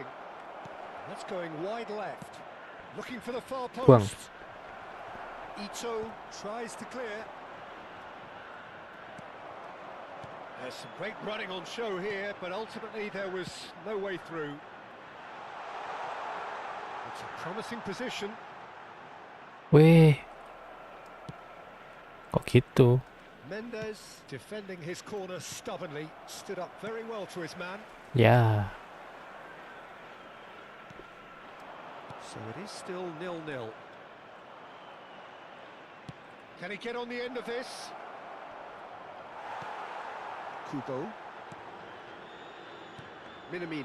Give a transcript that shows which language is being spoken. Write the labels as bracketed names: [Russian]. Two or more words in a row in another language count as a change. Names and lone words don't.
[English] That's going wide left. Looking for the far [Indonesian] Buang. [English] post. Ito tries to clear. There's some great running on show here, but ultimately there was no way through. It's a promising position. [Indonesian] Weh. Kok gitu? [English] Mendes defending his corner stubbornly, stood up very well to his man. [Indonesian] Ya. [English] So it is still 0-0. Can he get on the end of this? Kubo. Minamino.